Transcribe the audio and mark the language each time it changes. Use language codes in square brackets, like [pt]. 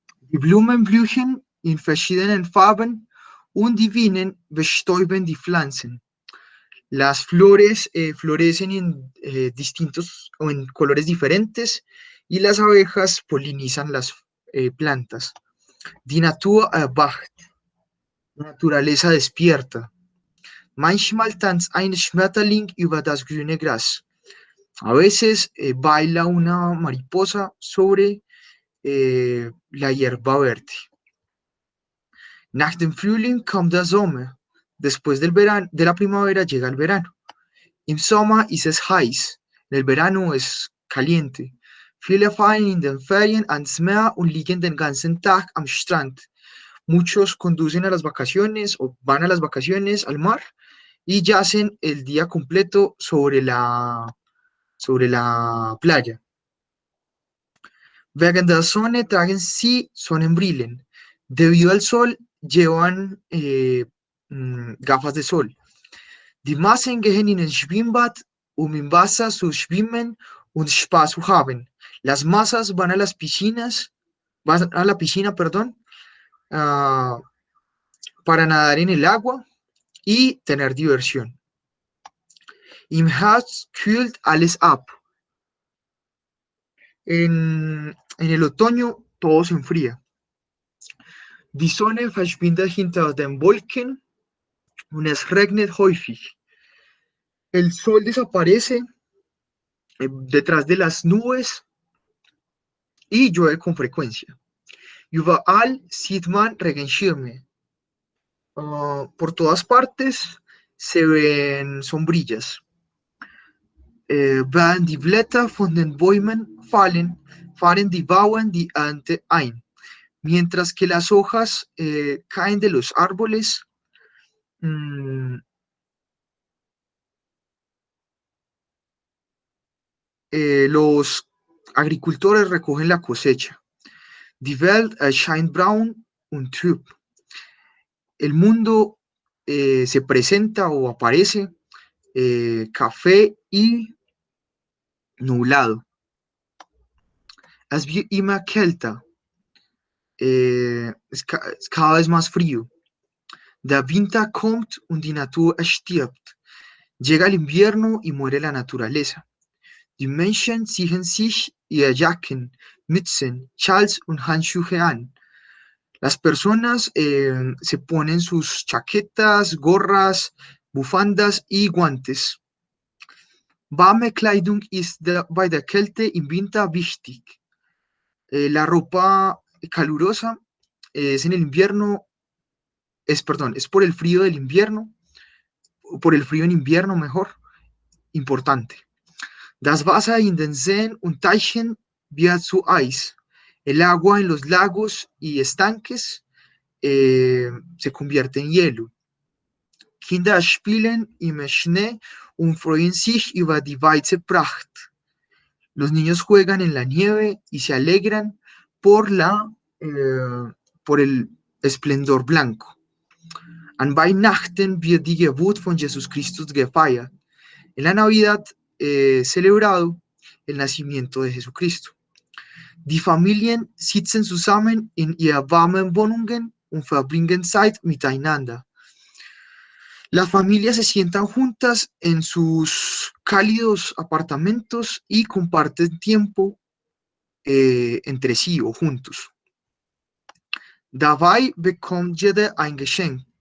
[de] Die Blumen blühen in verschiedenen Farben und die Bienen bestäuben die Pflanzen. [es] Las flores florecen en distintos o en colores diferentes y las abejas polinizan las plantas. [de] Die Natur erwacht. [es] La naturaleza despierta. [de] Manchmal tanzt ein Schmetterling über das grüne Gras. [es] A veces baila una mariposa sobre la hierba verde. [de] Nach dem Frühling kommt der Sommer. [es] Después de la primavera llega el verano. [de] Im Sommer ist es heiß. [es] En el verano es caliente. [de] Viele fahren in den Ferien ans Meer und liegen den ganzen Tag am Strand. [es] Muchos conducen a las vacaciones o van a las vacaciones al mar y yacen el día completo sobre la playa. [de] Wegen der Sonne tragen sie Sonnenbrillen. [es] Debido al sol llevan gafas de sol. [de] Die Massen gehen in ein Schwimmbad, im Wasser zu schwimmen und Spaß zu haben. [es] Las masas van a la piscina, perdón, para nadar en el agua y tener diversión. [de] Im Herbst kühlt alles ab. [es] En el otoño todo se enfría. [de] Die Sonne verschwindet hinter den Wolken und es regnet häufig. [es] El sol desaparece detrás de las nubes y llueve con frecuencia. [de] Überall sieht man Regenschirme. [es] Por todas partes se ven sombrillas. [de] Wenn die Blätter von den Bäumen fallen, fahren die Bauern die Ernte ein. [es] Mientras que las hojas caen de los árboles, los agricultores recogen la cosecha. [de] Die Welt erscheint braun und trüb. [es] El mundo se presenta o aparece café y nublado. [de] Es wird immer kälter. [es] Es cada vez más frío. [de] Der Winter kommt und die Natur stirbt. [es] Llega el invierno y muere la naturaleza. [de] Die Menschen ziehen sich ihre Jacken, Mützen, Schals und Handschuhe an. [es] Las personas se ponen sus chaquetas, gorras, bufandas y guantes. [de] Warme Kleidung ist bei der Kälte im Winter wichtig. [es] La ropa calurosa es en el invierno, es por el frío del invierno, por el frío en invierno mejor, importante. [de] Das Wasser in den Seen und Teichen wird zu Eis. [es] El agua en los lagos y estanques se convierte en hielo. [de] Kinder spielen im Schnee und freuen sich über die weiße Pracht. [es] Los niños juegan en la nieve y se alegran por el esplendor blanco. [de] An Weihnachten wird die Geburt von Jesus Christus gefeiert. [es] En la Navidad celebrado el nacimiento de Jesucristo. [de] Die Familien sitzen zusammen in ihren warmen Wohnungen und verbringen Zeit miteinander. [es] Las familias se sientan juntas en sus cálidos apartamentos y comparten tiempo entre sí o juntos. [de] Dabei bekommt jeder ein Geschenk.